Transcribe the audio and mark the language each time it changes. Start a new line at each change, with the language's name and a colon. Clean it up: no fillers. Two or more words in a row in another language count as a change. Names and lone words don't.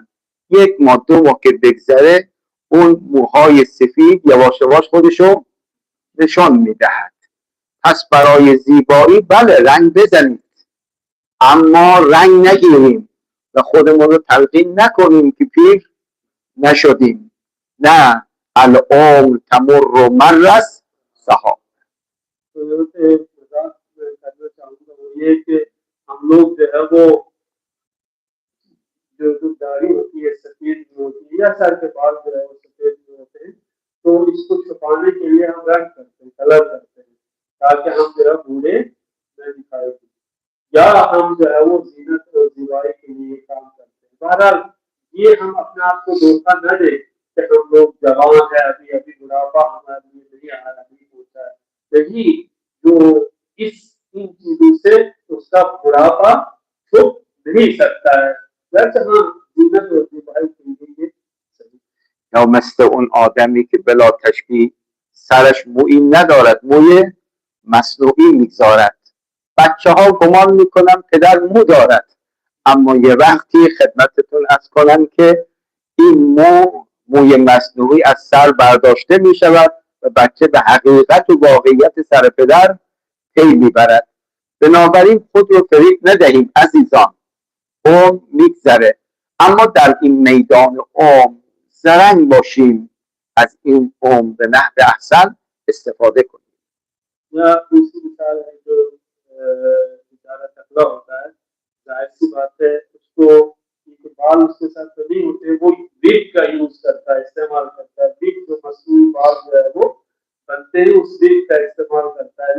Persian: یک ماه دو ماه که بگذره اون موهای سفید یواش یواش خودشو نشان میدهد. پس برای زیبایی بله رنگ بزنید، اما رنگ نگیریم و خودمون رو تلقین نکنیم که پیر نشدیم. نه،
Arabic: العمر تمر مر السحاب.
Hindi: करना चाहूंगा वो ये कि हम लोग जो है वो जो दाढ़ी होती है सफेद होती है या सर के बाल जो है वो सफेद होते हैं, तो इसको छुपाने के लिए हम रंग करते हैं, कलर करते हैं, ताकि हम जो है बूढ़े न दिखाई दें, या हम जो है वो जीनत और जीवाई के लिए काम करते हैं। बहरहाल ये हम अपने आप को धोखा न दें कि हम लोग जवान है, अभी अभी बुढ़ापा हमारे लिए नहीं आया, नहीं पहुंचा है। यही जो इस इन चीजों से उसका बुढ़ापा छुप नहीं सकता है। वैसे हाँ जीनत और जीवाई के लिए सही।
Persian: یا مثل اون آدمی که بلا تشبیه سرش مویی ندارد، موی مصنوعی میگذارد. بچه ها گمان میکنن پدر مو دارد، اما یه وقتی خدمتتون عرض کنم که این موی مصنوعی از سر برداشته میشود و بچه به حقیقت و واقعیت سر پدر پی میبرد. بنابراین خود رو فریب ندهید عزیزان، عمر میگذره، اما در این میدان عمر زرنگ باشیم، از این عمر به نحو احسن استفاده کنیم.
Hindi: या दूसरी मिसाल है जो बेचारा टकला होता है, जाहिर सी बात है उसको के बाल उसके साथ तो नहीं होते, वो विग का यूज करता है, इस्तेमाल करता है। विग जो मसनूई बाल जो है वो बनते हैं उस विग का इस्तेमाल करता है।